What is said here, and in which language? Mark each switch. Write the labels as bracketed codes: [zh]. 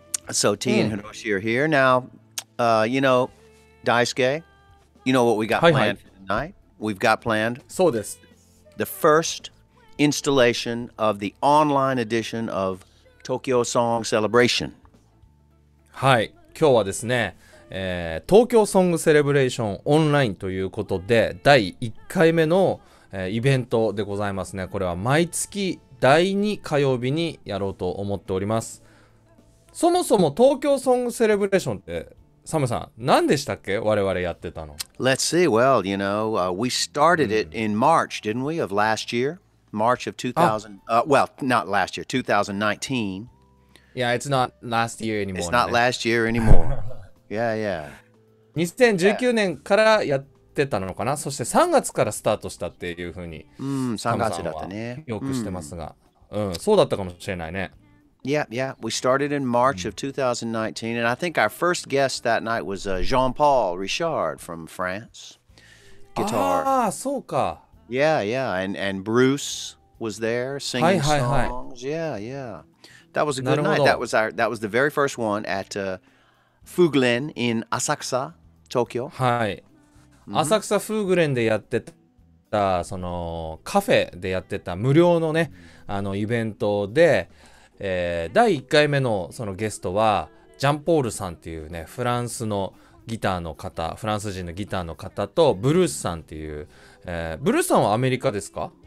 [en] So T and Hiroshi are here. Now, Daisuke, you know what we got Hi, planned for tonight? We've got planned [ja] そうです。 [en] the first installation of the online edition of Tokyo Song Celebration. [ja] はい。今日はですね、東京ソングセレブレーションオンラインということで、第1回目の、イベントでございますね。これは毎月第2火曜日にやろうと思っております。そもそも東京ソングセレブレーションってサムさん何でしたっけ？我々やってたの。 [en] Let's see. Well, we started it in March, didn't we, of last year? March of 2000. Well, not last year, 2019. Yeah, it's not last year anymore. It's not last year anymore. Yeah, yeah. [ja] 2019年からやってたのかな。そして3月からスタートしたっていうふうにサムさんは記憶してますが、そうだったかもしれないね。 [en] Yeah, yeah. We started in March of 2019, and I think our first guest that night was Jean-Paul Richard from France. Guitar. [ja] ああ、そうか。 [en] Yeah, yeah. And Bruce was there singing songs. Yeah, yeah. That was a good night. That was the very first one at Fuglen in Asakusa, Tokyo. [ja] はい。浅草フーグレンでやってた、そのカフェでやってた無料のね、イベントで、第1回目のそのゲストはジャンポールさんっていうね、フランスのギターの方、フランス人のギターの方とブルースさんっていう、ブルースさんはアメリカですか？